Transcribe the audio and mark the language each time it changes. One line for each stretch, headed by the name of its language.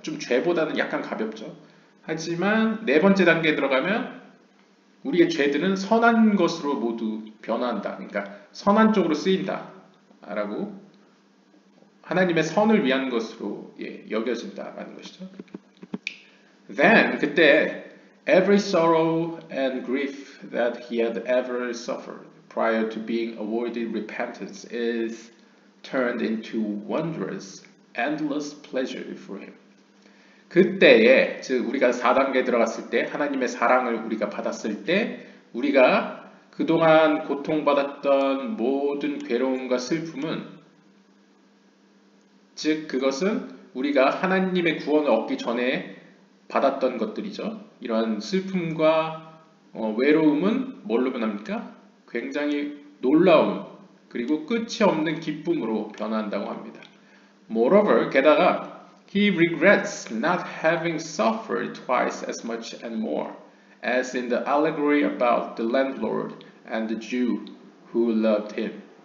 Korean: 좀 죄보다는 약간 가볍죠. 하지만 네 번째 단계에 들어가면 우리의 죄들은 선한 것으로 모두 변화한다. 그러니까 선한 쪽으로 쓰인다. 라고 하나님의 선을 위한 것으로 여겨진다라는 것이죠.
English: Then,
Korean: 그때
English: every sorrow and grief that he had ever suffered prior to being awarded repentance is turned into wondrous, endless pleasure for him.
Korean: 그때에, 즉 우리가 4단계에 들어갔을 때 하나님의 사랑을 우리가 받았을 때 우리가 그동안 고통받았던 모든 괴로움과 슬픔은 즉 그것은 우리가 하나님의 구원을 얻기 전에 받았던 것들이죠. 이러한 슬픔과 외로움은 뭘로 변합니까? 굉장히 놀라운 그리고 끝이 없는 기쁨으로 변한다고 합니다.
English: Moreover,
Korean: 게다가
English: he regrets not having suffered twice as much and more, as in the allegory about the landlord and the Jew who loved him.